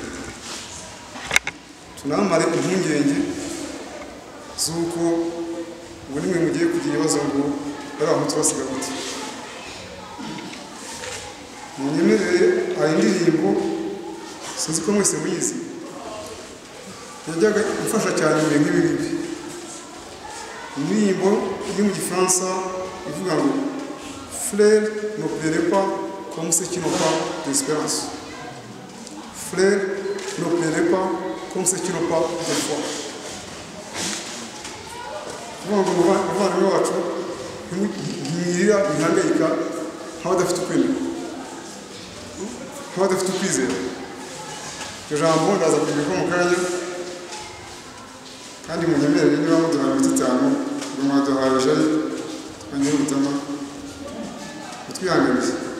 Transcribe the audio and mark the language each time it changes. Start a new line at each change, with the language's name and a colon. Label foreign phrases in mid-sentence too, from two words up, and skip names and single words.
Kinyarwanda: tunamare impungenge z'uko ubu nimwe mugiye kugira ibibazo ngo bari aho tubasiga gute. munyemerere hari indirimbo sinzi ko mwese muyizi yajyaga ifasha cyane mu bintu nk'ibi. indirimbo iri mu gifaransa ivuga ngo
French: frère ne pleurez pas comme ceux qui n'ont pas d'espérance. frère ne pleurez pas comme ceux qui n'ont pas de foi.
Kinyarwanda: umuvandimwe wacu ntimwirira bihangayika nk'abadafite ukwemera nk'abadafite ukwizera. iryo jambo ndaza kugira mu kanya kandi munyemerere niba muduhaye iminota 5 ngo mwaduhaye jari twongere ubutama utwihanganisha.